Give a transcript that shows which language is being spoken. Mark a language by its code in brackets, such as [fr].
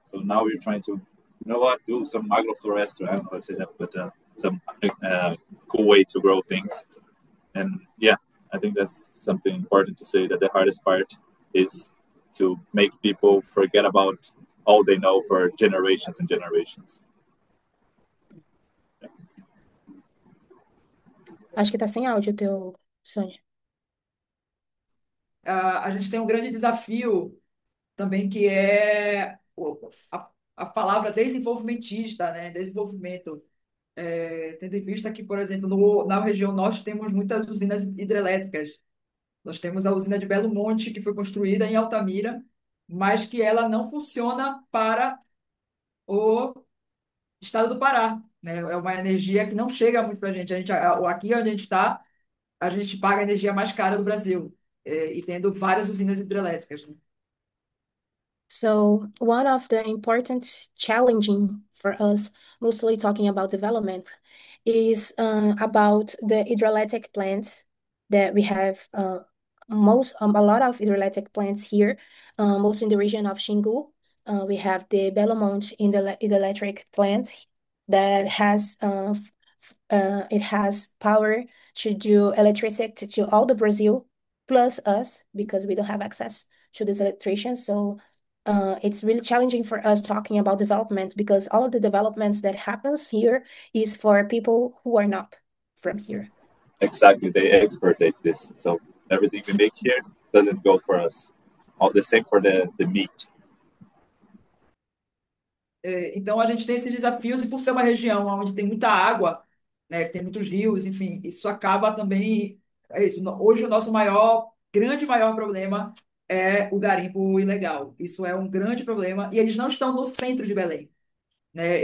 [en] So now we're trying to, do some agroforestry. I don't know how to say that, but some cool way to grow things. And yeah, I think that's something important to say, that the hardest part is to make people forget about all they know for generations and generations. [pt] Acho que tá sem áudio o teu, Sônia. A gente tem um grande desafio também, que é a palavra desenvolvimentista, né? Desenvolvimento. Tendo em vista que, por exemplo, na região norte temos muitas usinas hidrelétricas. Nós temos a usina de Belo Monte, que foi construída em Altamira, mas que ela não funciona para o estado do Pará, né? É uma energia que não chega muito para a gente. Aqui onde a gente está, a gente paga a energia mais cara do Brasil, e tendo várias usinas hidrelétricas, né? [en] So one of the important challenging for us, mostly talking about development, is about the hydroelectric plants that we have. A lot of hydroelectric plants here, most in the region of Xingu. We have the Belo Monte in the hydroelectric plant that has it has power to do electricity to all the Brazil plus us because we don't have access to this electrician. So it's really challenging for us talking about development because all of the developments that happens here is for people who are not from here. Exactly, they exported this, so everything we make here doesn't go for us. All the same for the meat. [pt] Então a gente tem esses desafios, e por ser uma região onde tem muita água, né, que tem muitos rios, enfim, isso acaba também. É isso. Hoje o nosso maior problema é o garimpo ilegal. Isso é um grande problema, e eles não estão no centro de Belém, né?